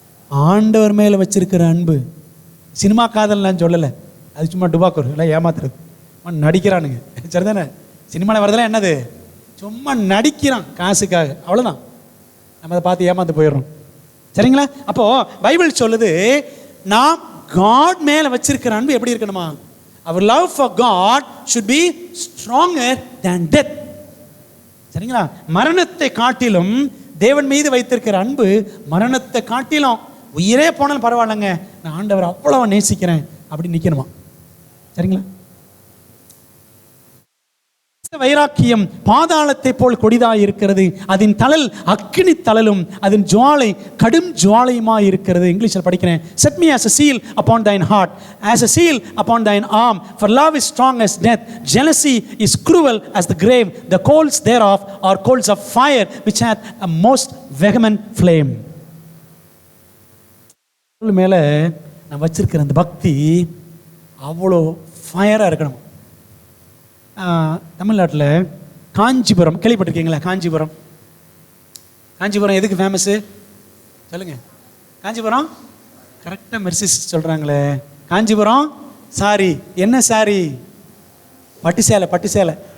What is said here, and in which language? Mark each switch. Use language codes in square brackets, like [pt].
[ta] ஆண்டவர் மேல வச்சிருக்கிற அன்பு. சினிமா காதல் நான் சொல்லலை, அது சும்மா டுபாக்கூர் இல்லை, ஏமாத்துறது, நடிக்கிறானுங்க. சரிதானே? சினிமாவில் வரதெல்லாம் என்னது? சும்மா நடிக்கிறான் காசுக்காக, அவ்வளோதான். நம்ம அதை பார்த்து ஏமாந்து போயிடுறோம். சரிங்களா? அப்போ பைபிள் சொல்லுது, நாம் காட் மேல வச்சிருக்கிற அன்பு எப்படி இருக்கணுமா? [en] Our love for God should be stronger than death. [ta] சரிங்களா? மரணத்தை காட்டிலும் தேவன் மீது வைத்திருக்கிற அன்பு மரணத்தை காட்டிலும், உயிரே போனாலும் பரவாயில்லைங்க, நான் ஆண்டவர் அவ்வளவு நேசிக்கிறேன் அப்படி நிற்கணுமா. சரிங்களா? வைராக்கியம் பாதாளத்தை போல் கொடிதாய் இருக்கிறது, அதன் தழல் அக்கினி தழலும் அதன் ஜுவாலை கடும் ஜுவாலையுமாய் இருக்கிறது. இங்கிலீஷில் படிக்கிறேன். [en] Set me as a seal upon thine heart, as a seal upon thine arm, for love is strong as death, jealousy is cruel as the grave, the coals thereof are coals of fire which hath a most vehement flame. [ta] மேல நான் வச்சிருக்கிற அந்த பக்தி அவ்வளோ ஃபயராக இருக்கணும். தமிழ்நாட்டில் காஞ்சிபுரம் கேள்விப்பட்டிருக்கீங்களா? காஞ்சிபுரம் எதுக்கு ஃபேமஸ்ஸு சொல்லுங்க? காஞ்சிபுரம் கரெக்டாக மெர்சிஸ் சொல்கிறாங்களே. காஞ்சிபுரம் சாரி, என்ன சாரி? பட்டு சேலை.